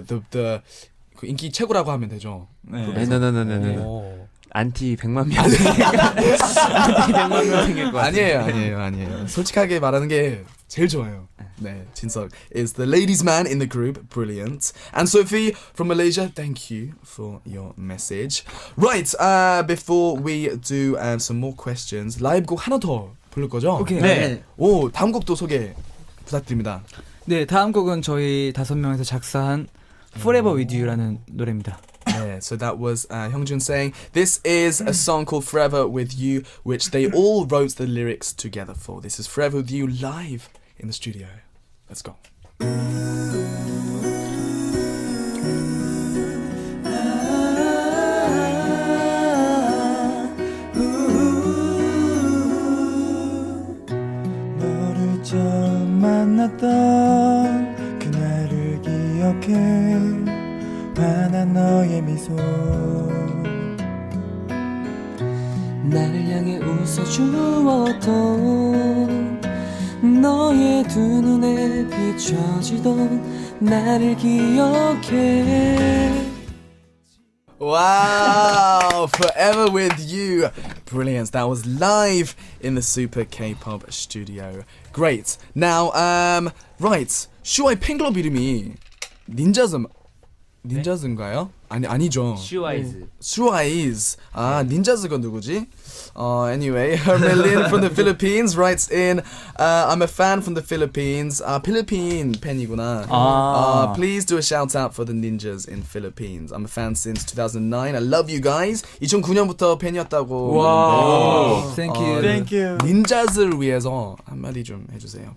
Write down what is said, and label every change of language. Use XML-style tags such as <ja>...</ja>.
<ko>The 그 인기 최고라고 하면 되죠. 네.</ko> <en>No.</en> <ko>오. 안티 100만 명. 안티 100만 명 생길 것 같아요. 아니에요. 솔직하게 말하는 게 제일 좋아요.</ko> <en>네, Jinseok is the ladies' man in the group. Brilliant. And Sophie from Malaysia, thank you for your message. Right, before we do some more questions, 라이브 곡 하나 더 부를 거죠?</en> <ko>오케이. 네. 오, 다음 곡도 소개 부탁드립니다. 네, 다음 곡은 저희 5명에서 작사한 Forever With You라는 노래입니다.</ko> <en>Yeah, so that was Hyungjun saying this is a song called Forever With You, which they all wrote the lyrics together for. This is Forever With You live in the studio. Let's go.</en> <ko>너를 처음 만났던 그날을 기억해 환한 너의 미소 나를 향해 웃어주었던 너의 두 눈에 비춰지던 나를 기억해.</ko> <en>Wow, Forever With You. Brilliant. That was live in the Super K-pop studio. Great. Now, right.</en> <ko>Shu-I 팬클럽 이름이 닌자즈인가요? 아니죠.</ko> <en>Shu-I's.</en> <ko>Shu-I's. 닌자즈가 누구지?</ko> <en>Anyway, Hermelin from the Philippines writes in, I'm a fan from the Philippines. 필리핀 팬이구나. Please do a shout out for the ninjas in Philippines. I'm a fan since 2009. I love you guys.</en> <ko>2009년부터 팬이었다고.</ko> <en>와우. Thank you. Thank you.</en> <ko>닌자즈를 위해서 한마디 좀 해주세요.</ko>